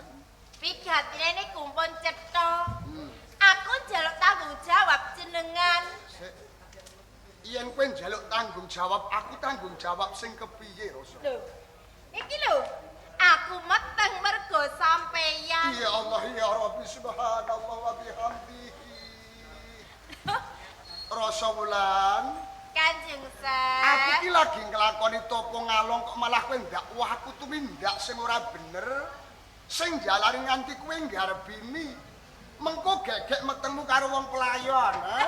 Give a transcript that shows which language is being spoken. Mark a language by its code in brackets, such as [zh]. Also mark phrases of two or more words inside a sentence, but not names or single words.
[jv] Wigatine niku pun cetha. Aku njaluk tanggung jawab jenengan. Yen kowe njaluk tanggung jawab, aku tanggung jawab sing kepiye, Rasa? Lho. Iki lho, aku meteng mergo sampeyan. [ar] يا الله يا رب سبحان الله وبحمده. [jv] Rasa Wulan, Kanjeng Sen. aku iki lagi nglakoni topo ngalong kok malah kowe ndakwah aku tumindak sing ora bener. Sing jalari nganti kowe nggarbini. Mengko gegek metengmu karo wong pelayon, ha?